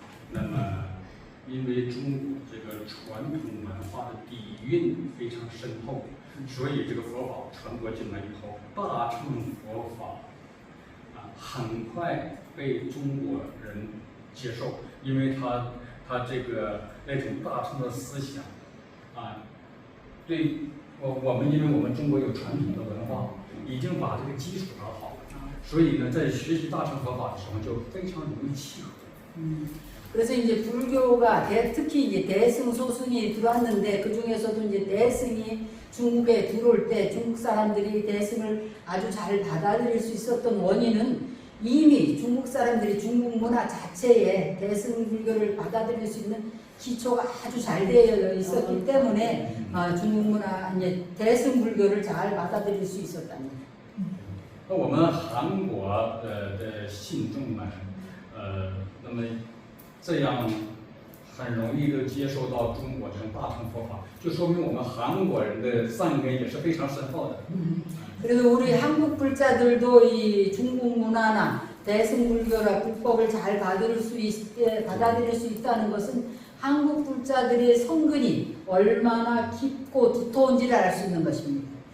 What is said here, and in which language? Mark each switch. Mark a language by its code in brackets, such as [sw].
[zh] 那么，因为中国这个传统文化的底蕴非常深厚，所以这个佛法传播进来以后，大乘佛法很快被中国人接受，因为他这个那种大乘的思想对。我们因为我们中国有传统的文化，已经把这个基础打好了，所以呢，在学习大乘佛法的时候就非常容易契合。 [ko] 그래서 이제 불교가 특히 이제 대승 소승이 들어왔는데 그 중에서도 이제 대승이 중국에 들어올 때 중국 사람들이 대승을 아주 잘 받아들일 수 있었던 원인은 이미 중국 사람들이 중국 문화 자체에 대승 불교를 받아들일 수 있는 기초가 아주 잘 되어 있었기 때문에 중국 문화 이제 대승 불교를 잘 받아들일 수 있었답니다. [zh] 那我们韩国的信众们，那么这样很容易的接受到中国这种大乘佛法，就说明我们韩国人的善根也是非常深厚的。 [ko] 그래서 우리 한국 불자들도 이 중국 문화나 대승 불교나 불법을 잘 받아들일 수 있다는 것은 한국 불자들의 성근이 얼마나 깊고 두터운지를 알 수 있는 것입니다.